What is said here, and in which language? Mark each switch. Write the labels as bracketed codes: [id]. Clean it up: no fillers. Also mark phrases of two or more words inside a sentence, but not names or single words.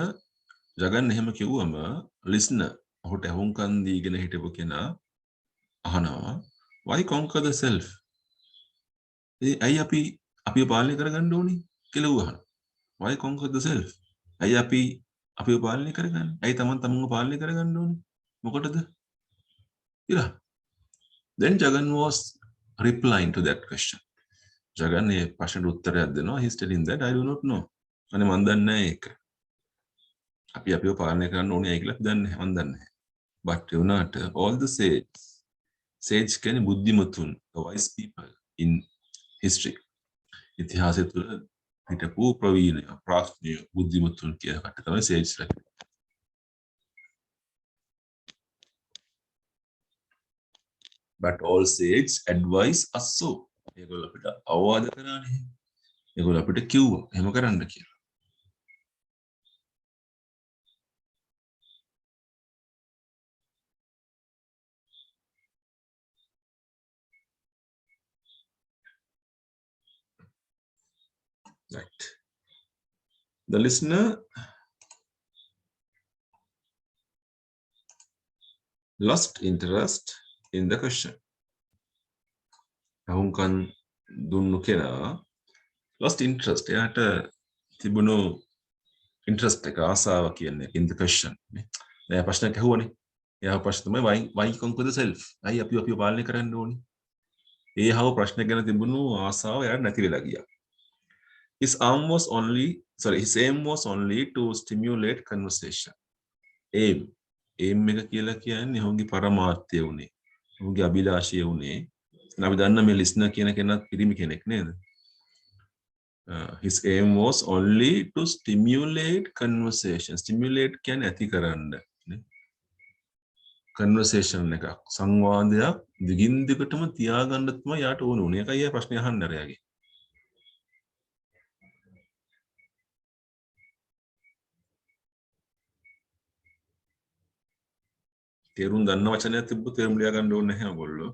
[si] Jagan එහෙම කිව්වම listener ඔහුට අහුම්කන් දීගෙන හිටපු කෙනා අහනවා [en] why conquer the self? [si] ඇයි අපි පාලනය කරගන්න ඕනේ කියලා අහනවා. [en] why conquer the self? [si] ඇයි අපි පාලනය කරගන්නේ? ඇයි තමන්ව පාලනය කරගන්න ඕනේ? මොකටද? කියලා. [en] Then Jagan was replying to that question. [si] Jagan මේ ප්‍රශ්නට උත්තරයක් දෙනවා. [en] He's telling that I do not know. [si] අනේ මන් දන්නේ නැහැ ඒක. අපි අපිව පාලනය කරන්න ඕනේ කියලා අපි දන්නේ නැහැ. මන් දන්නේ නැහැ. [en] But you know, all the sage [si] කියන්නේ බුද්ධිමතුන්, [en] wise people in history. [si] ඉතිහාසය තුළ හිටපු ප්‍රවීණ ප්‍රඥ බුද්ධිමතුන් කියන කට තමයි sage ලා. [en] But all sage advise us so. [si] ඒගොල්ලෝ අපිට අවවාද කරානේ. ඒගොල්ලෝ අපිට කිව්වා එහෙම කරන්න කියලා. [en] Right. The listener lost interest in the question. [si] අහුම්කන් දුන්නු කෙනා [en] lost interest. [si] එයාට තිබුණු interest එක ආසාව කියන්නේ [en] in the question. [si] එයා ප්‍රශ්නයක් අහුවනේ. එයා ප්‍රශ්න තමයි [en] why conquer the self? [si] අයි අපිව පාලනය කරන්න ඕනේ. ඒ හව ප්‍රශ්න ගැන තිබුණු ආසාව එයාට නැති වෙලා ගියා. [en] His aim was only to stimulate conversation. [si] Aim එක කියලා කියන්නේ ඔහුගේ පරමාර්ථය උනේ. ඔහුගේ අභිලාෂය උනේ. අපි දන්න මේ listener කියන කෙනත් පිරිමි කෙනෙක් නේද? [en] His aim was only to stimulate conversation. [si] Stimulate කියන්නේ ඇති කරන්න. Conversation එකක් සංවාදයක් දිගින් දිගටම තියාගන්න තමයි යාට ඕන උනේ. ඒකයි ඒ ප්‍රශ්නේ අහන්න රයාගේ. තේරුම් දන්න වචනයක් තිබ්බොත් තේරුම් ලියා ගන්න ඕනේ නැහැ ඔයගොල්ලෝ.